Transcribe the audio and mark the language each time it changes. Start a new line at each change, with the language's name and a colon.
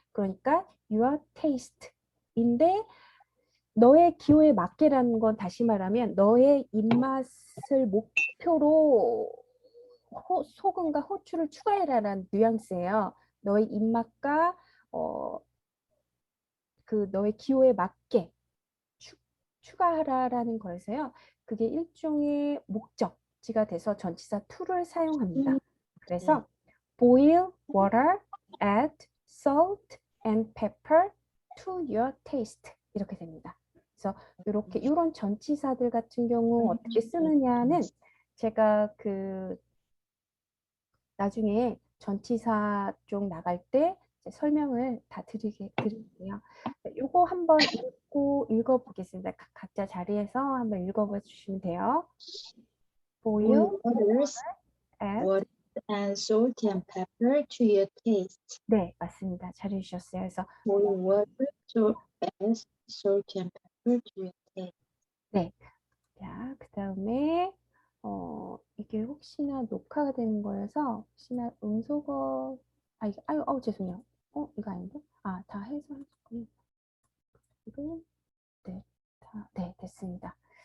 Korean: 그러니까 your taste인데 너의 기호에 맞게라는 건 다시 말하면 너의 입맛을 목표로 소금과 후추를 추가해라라는 뉘앙스예요. 너의 입맛과 그 너의 기호에 맞게 추가하라라는 거에서요. 그게 일종의 목적지가 돼서 전치사 to를 사용합니다. 그래서
English: boil water, add salt and pepper to your taste
Korean: 이렇게 됩니다. 그래서 이런 전치사들 같은 경우 어떻게 쓰느냐는 제가 그 나중에 전치사 쪽 나갈 때 설명을 다 드릴게요. 요거 한번 읽어보겠습니다. 각자 자리에서 한번 읽어봐 주시면 돼요.
English: boil, Boil waters, add. water and salt and pepper to your taste.
Korean: 네, 맞습니다. 잘해주셨어요. 그래서
English: Boil water, add salt and pepper to your taste.
Korean: 네, 자, 그 다음에 이게 혹시나 녹화가 되는 거여서 혹시나 음소거 죄송해요. 이거 아닌데? 다 해서 하셨군요. 이거 네, 됐습니다.